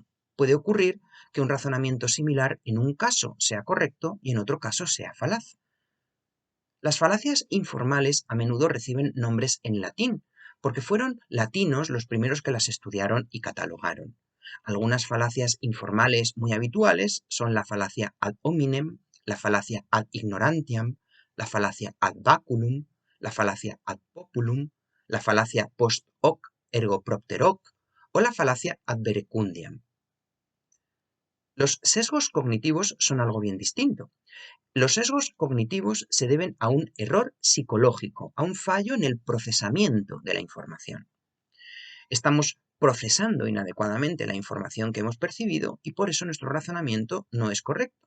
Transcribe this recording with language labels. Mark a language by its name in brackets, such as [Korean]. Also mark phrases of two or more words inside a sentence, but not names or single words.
[Spanish] Puede ocurrir que un razonamiento similar en un caso sea correcto y en otro caso sea falaz. Las falacias informales a menudo reciben nombres en latín, porque fueron latinos los primeros que las estudiaron y catalogaron. Algunas falacias informales muy habituales son la falacia [Latin] ad hominem, [Spanish] la falacia [Latin] ad ignorantiam, [Spanish] la falacia [Latin] ad baculum, [Spanish] la falacia [Latin] ad populum, [Spanish] la falacia [Latin] post hoc ergo propter hoc [Spanish] o la falacia [Latin] ad verecundiam. [Spanish] Los sesgos cognitivos son algo bien distinto. Los sesgos cognitivos se deben a un error psicológico, a un fallo en el procesamiento de la información. Estamos procesando inadecuadamente la información que hemos percibido y por eso nuestro razonamiento no es correcto.